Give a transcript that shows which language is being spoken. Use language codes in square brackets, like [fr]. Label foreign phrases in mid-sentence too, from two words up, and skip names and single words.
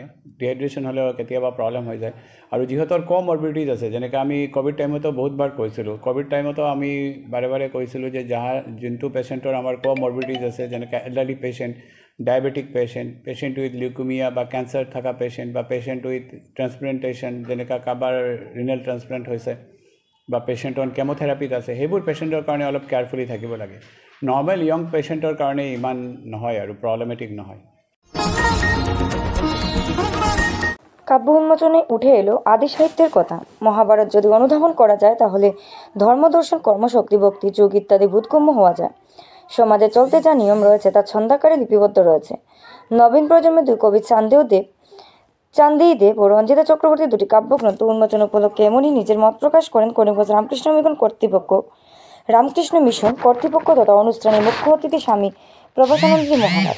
[as] ডিহাইড্ৰেশ্যন হ'লেও কেতিয়াবা প্ৰব্লেম হৈ যায়। আৰু যিহঁতৰ কম মৰ্বিডিটিজ আছে, যেনেকৈ আমি [en] covid time [as] বহুতবাৰ কৈছিলোঁ, [en] covid time [as] আমি বাৰে কৈছিলোঁ যে যোনটো পেচেণ্টৰ আমাৰ কম মৰ্বিডিটিজ আছে, যেনেকৈ [en] elderly patient, diabetic patient with leukemia [as] বা কেঞ্চাৰ থকা পেচেণ্ট বা [en] patient with transplantation, [as] যেনেকৈ কাৰোবাৰ [en] renal transplant [as] হৈছে বা [en] patient on chemotherapy [as] আছে, সেইবোৰ পেচেণ্টৰ কাৰণে অলপ কেয়াৰফুলি থাকিব লাগে। [en] normal young patient [as] কাৰণে ইমান নহয় আৰু প্ৰব্লেমেটিক নহয়। [bn] কাব্য উন্মোচনে উঠে এলো আদি সাহিত্যের কথা। মহাভারত যদি অনুধাবন করা যায় তাহলে ধর্মদর্শন, কর্মশক্তি, ভক্তি, যুগ ইত্যাদি বোধগম্য হওয়া যায়। সমাজে চলতে যা নিয়ম রয়েছে তা ছন্দাকারে লিপিবদ্ধ রয়েছে। নবীন প্রজন্মের 2 কবি চান্দেই দেব ও রঞ্জিতা চক্রবর্তী 2টি কাব্যগ্রন্থ উন্মোচন উপলক্ষে এমনই নিজের মত প্রকাশ করেন করিমগঞ্জ রামকৃষ্ণ মিশন কর্তৃপক্ষ তথা অনুষ্ঠানে মুখ্য অতিথি স্বামী প্রভাসানন্দজি মহারাজ।